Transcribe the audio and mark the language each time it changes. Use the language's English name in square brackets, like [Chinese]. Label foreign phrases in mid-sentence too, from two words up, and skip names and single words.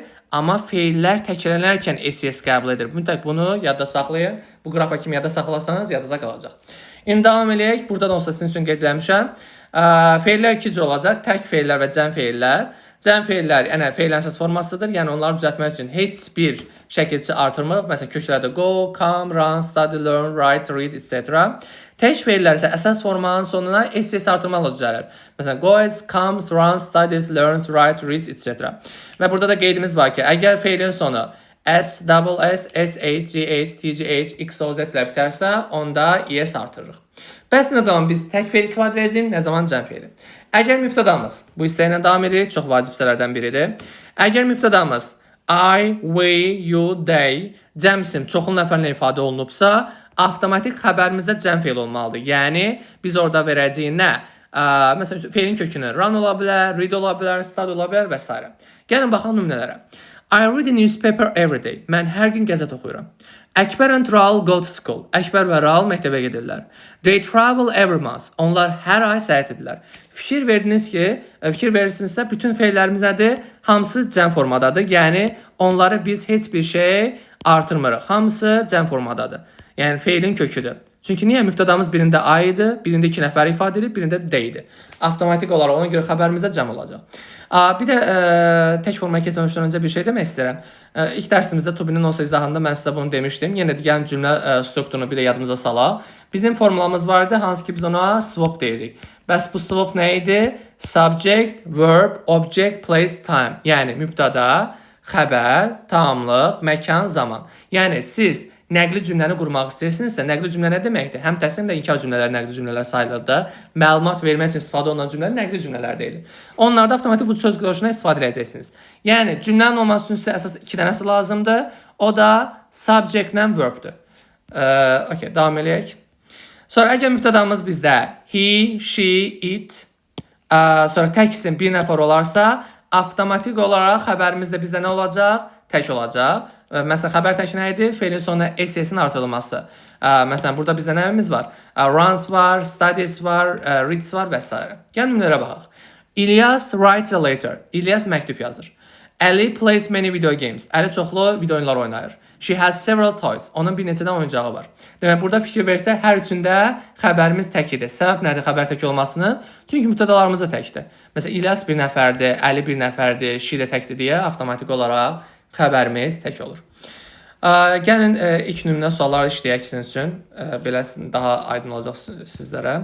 [Azerbaijani] Amma feillər təkrarlanarkən SES qəbul edir. Mütləq bunu yadda saxlayın. Bu qrafa kimi yadda saxlasanız yadınıza qalacaq. İndi davam edək. Burada da olsa sizin üçün qeyd etmişəm. Feillər iki cür olacaq. Tək feillər və cəm feillər. Cəm feillər, yəni feillərin əsas formasıdır. Yəni onları düzəltmək üçün heç bir şəkilçi artırmırıq. Məsələn, köklərdə [English] go, come, run, study, learn, write, read, etc. [Azerbaijani] Tək feillər isə əsas formanın sonuna SES artırmaqla düzəlir. Məsələn, [English] goes, comes, runs, studies, learns, writes, reads, etc. [Azerbaijani] Və burada da qeydimiz var ki, əgər feilin sonu S, double S, SH, GH, TGH, XOZ ilə bitərsə, onda ES artırırıq. Bəs nə zaman biz tək feil istifadə edəcəyik, nə zaman cəm feili? Əgər mübtədamız, bu hissə ilə davam edirik, çox vacib hissələrdən biridir. Əgər mübtədamız [English] I, we, you, they [Azerbaijani] cəm isim çoxlu nəfərlə ifadə olunubsa, avtomatik xəbərimizdə cəm feil olmalıdır. Yəni, biz orada verəcəyik nə? Məsələn, feilin kökünü run ola bilər, read ola bilər, study ola bilər və s. Gəlin, baxaq nümunələrə. [English] I read a newspaper every day. [Azerbaijani] Mən hər gün qəzet oxuyuram. [English] Əkbər and Raul go to school. [Azerbaijani] Əkbər və Raul məktəbə gedirlər. [English] They travel every month. [Azerbaijani] Onlar hər ay səyahət edirlər. Fikir verirsinizsə, bütün feillərimiz nədir? Hamısı cəm formadadır. Yəni, onları biz heç bir şey artırmırıq. Hamısı cəm formadadır. Yəni, feilin köküdür. Çünki niyə? Mübtədamız birində I idi, birində iki nəfər ifadə edib, birində they idi. Avtomatik olaraq ona görə xəbərimizdə cəm olacaq. Bir də tək formaya keçməmişdən öncə bir şey demək istəyirəm. İlk dərsimizdə Tubinin olsa izahında mən sizə bunu demişdim. Yenə də gəlin cümlə strukturunu bir də yadımıza salaq. Bizim formulamız vardı, hansı ki biz ona swap deyirdik. Bəs bu swap nə idi? [English] Subject, verb, object, place, time. [Azerbaijani] Yəni mübtəda, xəbər, tamamlıq, məkan, zaman. Yəni siz nəqli cümləni qurmaq istəyirsinizsə, nəqli cümlə nə deməkdir? Həm təslim həm də inkar cümlələri nəqli cümlələr sayılır da. Məlumat vermək üçün istifadə olunan cümlələr nəqli cümlələr deyilir. Onlarda avtomatik bu söz quruluşuna istifadə edəcəksiniz. Yəni cümlənin olması üçün sizə əsas iki dənəsi lazımdır. O da subject-lə verb-dür. Okay, davam edək. Sonra əgər mübtədamız bizdə [English] he, she, it, [Azerbaijani] sonra tək isim bir nəfər olarsa, avtomatik olaraq xəbərimiz də bizdə nə olacaq? Tək olacaq. Məsələn, xəbər tək nə idi? Feilin sonuna SES-in artırılması. Məsələn, burada bizdə nəyimiz var? Runs var, studies var, reads var və s. Gəlin nümunələrə baxaq. [English] İlyas writes a letter. [Azerbaijani] İlyas məktub yazır. [English] Ali plays many video games. [Azerbaijani] Əli çoxlu video oyunlar oynayır. [English] She has several toys. [Azerbaijani] Onun bir neçədən oyuncağı var. Demək, burada fikir versək, hər üçündə xəbərimiz tək idi. Səbəb nədir xəbər tək olmasının? Çünki mübtədalarımız da təkdir. Məsələn, İlyas bir nəfərdir, Əli bir nəfərdir, she də təkdir deyə avtomatik olaraq xəbərimiz tək olur. Gəlin ilk nümunə sualları işləyək sizin üçün. Belə daha aydın olacaq sizlərə.